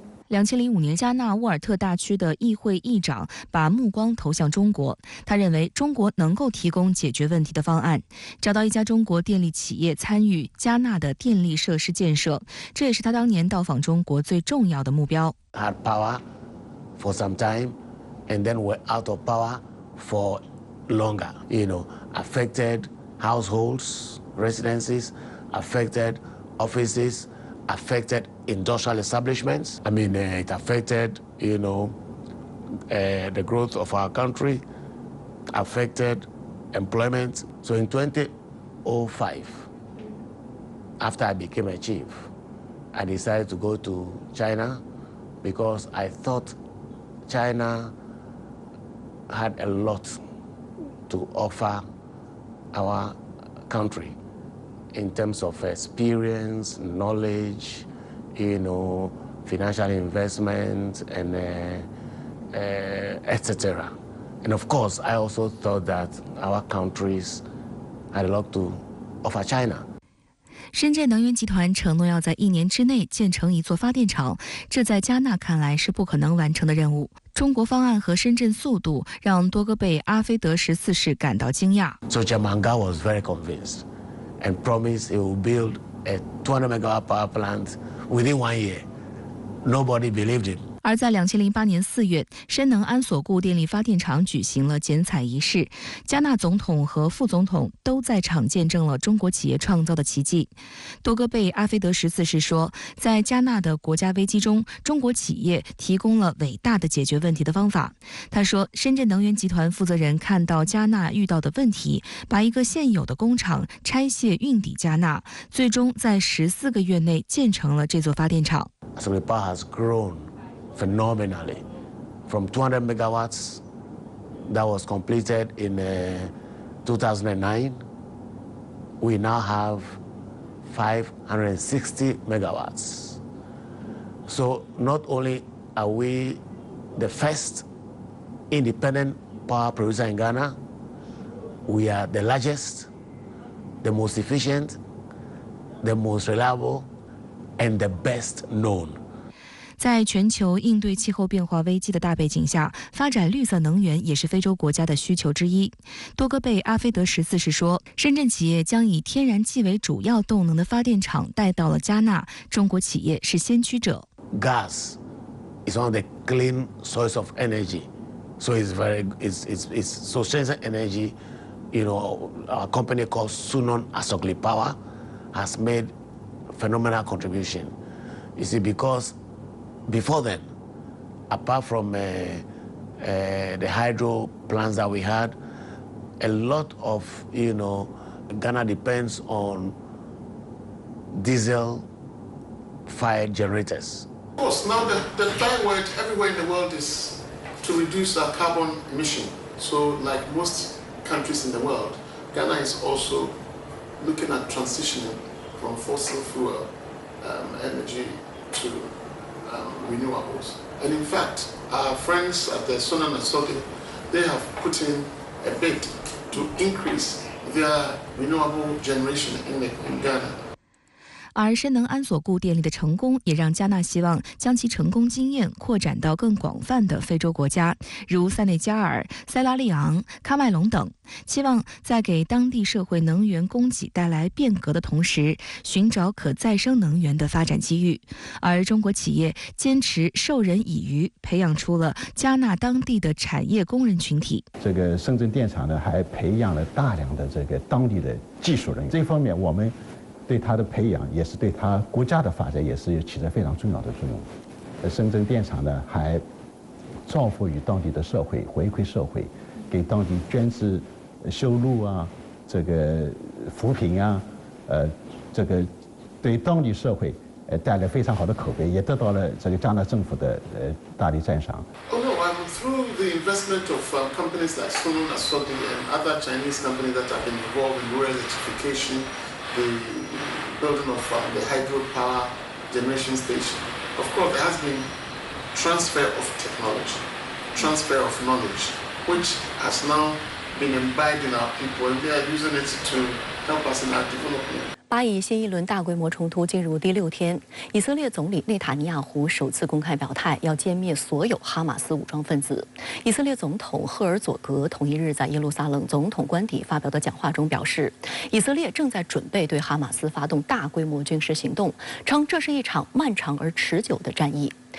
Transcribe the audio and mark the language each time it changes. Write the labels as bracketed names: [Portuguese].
[Chinese] 2005年，加纳沃尔特大区的议会议长把目光投向中国，他认为中国能够提供解决问题的方案，找到一家中国电力企业参与加纳的电力设施建设，这也是他当年到访中国最重要的目标。 [English] Had power for some time, and then we're out of power for longer. Affected households, residences, affected offices, affected industrial establishments. It affected, the growth of our country, affected employment. So in 2005, after I became a chief, I decided to go to China because I thought China had a lot to offer our country in terms of experience, knowledge, financial investment, and etc. And of course, I also thought that our countries had a lot to offer China. [Chinese] 深圳能源集团承诺要在1年之内建成一座发电厂，这在加纳看来是不可能完成的任务。中国方案和深圳速度让多个被阿菲德14世感到惊讶。 [English] So Chamanga was very convinced and promised he will build a 200 megawatt power plant within 1 year. Nobody believed it. [Chinese] 而在2008年4月，深能安索固电力发电厂举行了剪彩仪式，加纳总统和副总统都在场见证了中国企业创造的奇迹。多戈贝阿菲德14世说，在加纳的国家危机中，中国企业提供了伟大的解决问题的方法。他说，深圳能源集团负责人看到加纳遇到的问题，把一个现有的工厂拆卸运抵加纳，最终在14个月内建成了这座发电厂。 [English] So the power has grown phenomenally from 200 megawatts that was completed in 2009. We now have 560 megawatts. So not only are we the first independent power producer in Ghana, we are the largest, the most efficient, the most reliable, and the best known. [Chinese] 在全球应对气候变化危机的大背景下，发展绿色能源也是非洲国家的需求之一。多戈贝阿菲德14世说，深圳企业将以天然气为主要动能的发电厂带到了加纳，中国企业是先驱者。 [English] Gas is one of the clean source of energy, so it's sustainable energy. You know, our company called Sunon Asokli Power has made phenomenal contribution. You see, because before then, apart from the hydro plants that we had, a lot of, Ghana depends on diesel-fired generators. Of course, now the byword everywhere in the world is to reduce our carbon emission. So like most countries in the world, Ghana is also looking at transitioning from fossil fuel energy to renewables. And in fact, our friends at the Sunon Asokli, they have put in a bid to increase their renewable generation in Ghana. [Chinese] 而深能安索固电力的成功，也让加纳希望将其成功经验扩展到更广泛的非洲国家，如塞内加尔、塞拉利昂、喀麦隆等，期望在给当地社会能源供给带来变革的同时，寻找可再生能源的发展机遇。而中国企业坚持授人以渔，培养出了加纳当地的产业工人群体。这个深圳电厂呢，还培养了大量的这个当地的技术人员。这方面，我们对它的培养，也是对它国家的发展，也是起着非常重要的作用。深圳电厂呢，还造福于当地的社会，回馈社会，给当地捐资、修路啊，这个扶贫啊，这个对当地社会带来非常好的口碑，也得到了这个加纳政府的大力赞赏。 [English] Oh no, through the investment of companies like Sunon Asokli and other Chinese companies that have been involved in rural electrification, the building of the hydropower generation station. Of course, there has been transfer of technology, transfer of knowledge, which has now been imbibed in our people, and they are using it to help us in our development. [Chinese] 巴以新一轮大规模冲突进入第6天，以色列总理内塔尼亚胡首次公开表态要歼灭所有哈马斯武装分子。以色列总统赫尔佐格同一日在耶路撒冷总统官邸发表的讲话中表示，以色列正在准备对哈马斯发动大规模军事行动，称这是一场漫长而持久的战役。